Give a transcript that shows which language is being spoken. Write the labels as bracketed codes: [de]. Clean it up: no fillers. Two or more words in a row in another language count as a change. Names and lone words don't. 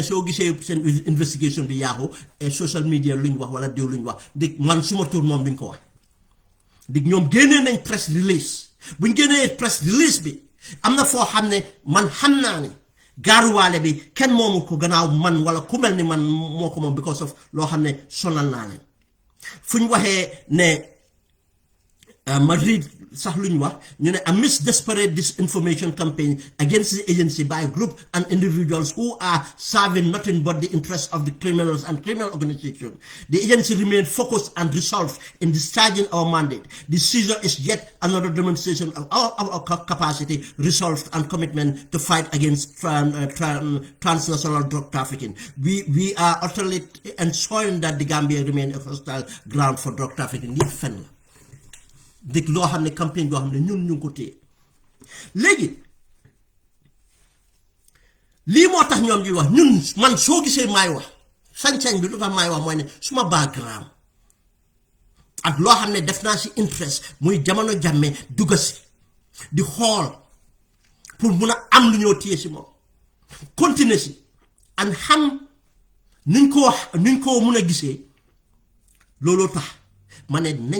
[wo] soo gisee seen investigation bi yaaxu et [en] social media [wo] luñ wax wala diw luñ wax di man suma tur moom duñ ko wax di ñoom génnee nañ [en] press release [wo] buñ génnee [en] press release [wo] bi am na foo xam ne man xam naa ne gaaruwaale bi kenn moomu ko gannaaw man wala ku mel ni man moo ko moom [en] because of [wo] loo xam ne sonal naa leen fu ñu waxee ne Madrid sax lu ñu wax ñu ne [en] amidst desperate disinformation campaign against the agency by group and individuals who are serving nothing but the interests of the criminals and criminal organizations, the agency remains focused and resolved in discharging our mandate. The seizure is yet another demonstration of our capacity, resolve, and commitment to fight against transnational drug trafficking. We are utterly ensuring that the Gambia remains a hostile ground for drug trafficking. [wo] Yëpp fen la dëgg loo xam ne campagne boo xam ne ñun ñu ngi ko téye léegi lii moo tax ñoom ñuy wax ñun man soo gisee maay wax sañ-sañ bi lu tax maay wax mooy ne suma background ak loo xam ne def naa si interest muy jamono Jammeh dugga si di xool pour mun a am lu ñoo téye si moom continuer si and xam nuñ ko mun a gisee looloo tax ma ne nañ